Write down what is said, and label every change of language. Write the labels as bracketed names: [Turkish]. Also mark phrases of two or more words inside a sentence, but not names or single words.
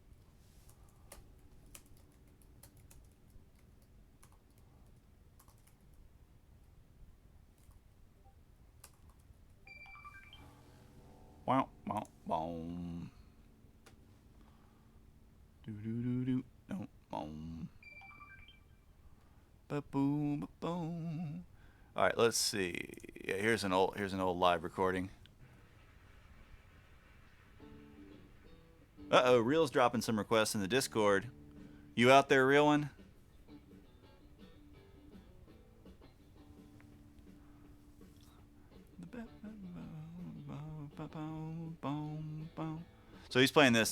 [English] Wow, wow, boom. Do do do do. No, boom. Ba boom, ba boom. All right, let's see. Yeah, here's an old live recording. Uh-oh, Real's dropping some requests in the Discord. You out there, Real one? So he's playing this.